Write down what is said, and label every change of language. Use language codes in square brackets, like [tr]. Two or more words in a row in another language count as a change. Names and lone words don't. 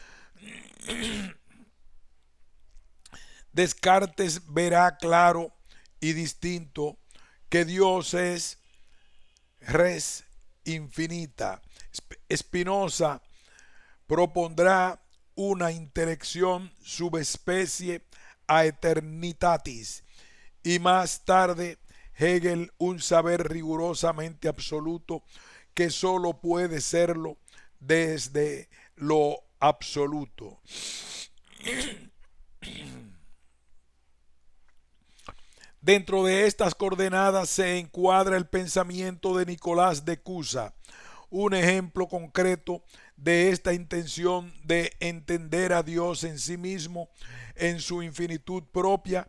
[es] Descartes verá claro y distinto que Dios es [la] res infinita. [es] Spinoza propondrá una intelección [la] subespecie a eternitatis, [es] y más tarde Hegel un saber rigurosamente absoluto que sólo puede serlo desde lo absoluto. Dentro de estas coordenadas se encuadra el pensamiento de Nicolás de Cusa, un ejemplo concreto de esta intención de entender a Dios en sí mismo, en su infinitud propia.